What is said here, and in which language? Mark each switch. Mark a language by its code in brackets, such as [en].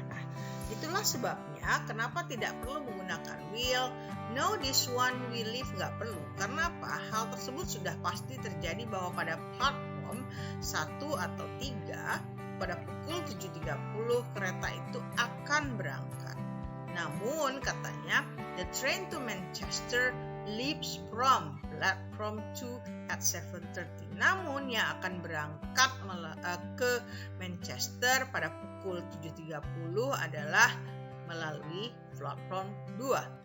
[id] Nah, itulah sebabnya kenapa tidak perlu menggunakan will. [en] No, this one will leave, [id] nggak perlu. Karena apa? Hal tersebut sudah pasti terjadi bahwa pada platform 1 atau 3 pada pukul 7.30 kereta itu akan berangkat. Namun katanya [en] the train to Manchester leaves from platform 2 at 7:30. [id] Namun yang akan berangkat ke Manchester pada pukul 7.30 adalah melalui platform 2.